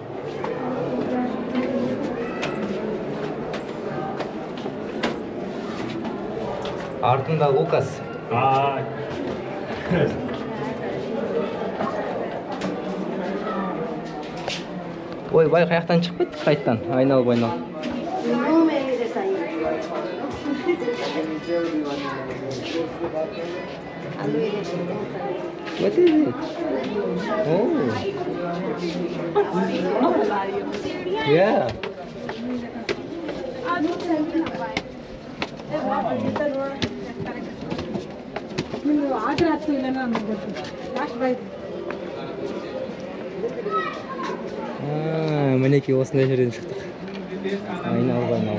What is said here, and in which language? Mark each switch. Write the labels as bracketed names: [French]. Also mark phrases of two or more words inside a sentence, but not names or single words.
[Kazakh] Артында Лукас. Ой, бай, қаяқтан шығып кеттік қайттан, айналып. [English] What is it? Oh. Yeah. [Kazakh] Мінекей осындай жерден шықтық. Айналып.